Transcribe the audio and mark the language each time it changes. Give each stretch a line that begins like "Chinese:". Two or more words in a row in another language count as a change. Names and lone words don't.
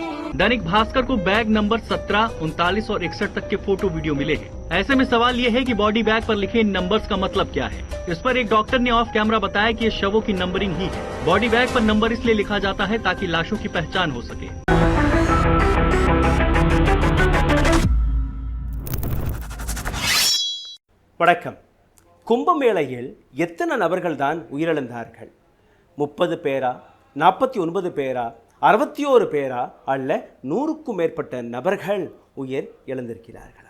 Hindi: दैनिक भास्कर को
English: bag number
Hindi: 17, 39 और 61 तक के
English: photo video
Hindi: मिले हैं। ऐसे में सवाल ये है कि
English: body bag
Hindi: पर लिखे इन नंबर्स का मतलब क्या है। इस पर एक डॉक्टर ने
English: off camera
Hindi: बताया कि ये शवों की नंबरिंग ही है।
English: body bag
Hindi: पर नंबर इसलिए लिखा जाता है ताकि लाशों की पहचान हो सके।
Tamil: வணக்கம். கும்பமேளையில் எத்தனை நபர்கள் தான் உயிரிழந்தார்கள்? 30 பேரா, 49 பேரா, 61 பேரா, அல்ல 100க்கும் மேற்பட்ட நபர்கள் உயிர் இழந்திருக்கிறார்களா?